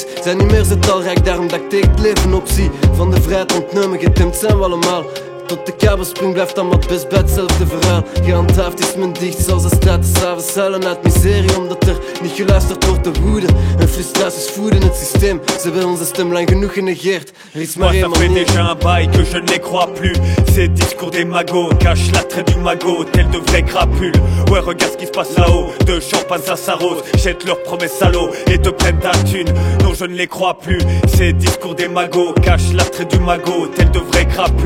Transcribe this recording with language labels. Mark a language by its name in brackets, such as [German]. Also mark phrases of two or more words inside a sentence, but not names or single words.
[Dutch] Zijn niet meer zo talrijk, daarom dat ik tegen het leven opzie. Van de vrijheid ontnomen, getemd zijn we allemaal. Tot de kabelspring blijft dan wat best bij hetzelfde verhaal. Gehandhaafd is men dicht zoals de straten s'avonds zuilen uit miserie. Omdat er niet geluisterd wordt de woede en frustraties voeden het systeem. Ze hebben onze stem lang genoeg genegeerd. Er is maar één manier. [French] Moi ça fait déjà un bail que je ne les crois plus. Ces discours des magots cachent l'attrait du magot tel de vrais crapules. Ouais regarde ce qui se passe là-haut. De champagne ça s'arrose. Jettent leurs promesses salauds et te prennent ta thune. Non je ne les crois plus. Ces discours des magots cachent l'attrait du magot tel de vrais crapules.